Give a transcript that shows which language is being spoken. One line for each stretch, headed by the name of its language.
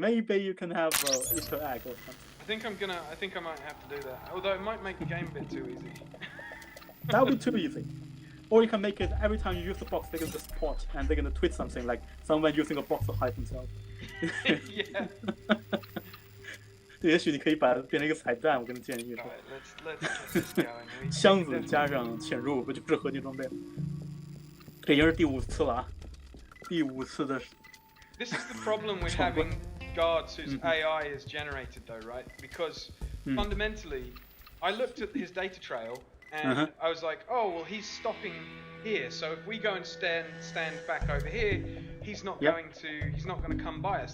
English: Maybe you can have Easter egg or something. I think I might have to do that. Although it might make the game a bit too easy. That would be too easy. Or you can make it every time you use the box, they can just port and they're gonna tweet something like someone using a box to hide themselves. Yeah.
Chinese: 对，也许你可以把它变成一个彩蛋，我跟你建议
English: All
Chinese: 说，
English: right, let's get this going.
Chinese: 箱子加上潜入，不就是合金装备了？这已经是第5次了啊，第5次的
English: This is the problem with having guards whose AI is generated, though, right? Because fundamentally, I looked at his data trail and I was like, oh well, he's stopping here. So if we go and stand back over here, he's not going to come by us.